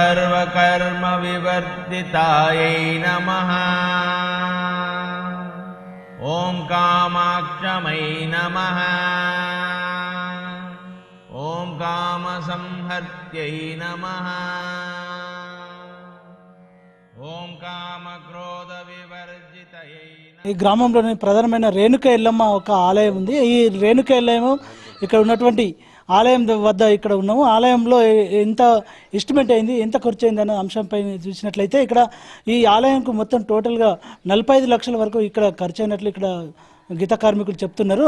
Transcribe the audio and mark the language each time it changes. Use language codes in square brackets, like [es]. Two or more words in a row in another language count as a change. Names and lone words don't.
[sa] सर्वकर्मविवर्जितायै नमः ॐ कामाक्षमै नमः ॐ कामसंहर्त्यै नमः ॐ कामक्रोधविवर्जितयै [te] ఈ గ్రామంలోని ప్రధానమైన రేణుక ఎల్లమ్మ ఒక ఆలయం ఉంది. ఈ రేణుక ఎల్లమ్మ ఇక్కడ ఉన్నటువంటి ఆలయం వద్ద ఇక్కడ ఉన్నాము. ఆలయంలో ఎంత ఎస్టిమేట్ అయింది, ఎంత ఖర్చు అయింది అనే అంశంపై చూసినట్లయితే ఇక్కడ ఈ ఆలయంకు మొత్తం టోటల్గా 45 లక్షల వరకు ఇక్కడ ఖర్చు అయినట్లు ఇక్కడ గీత కార్మికులు చెప్తున్నారు.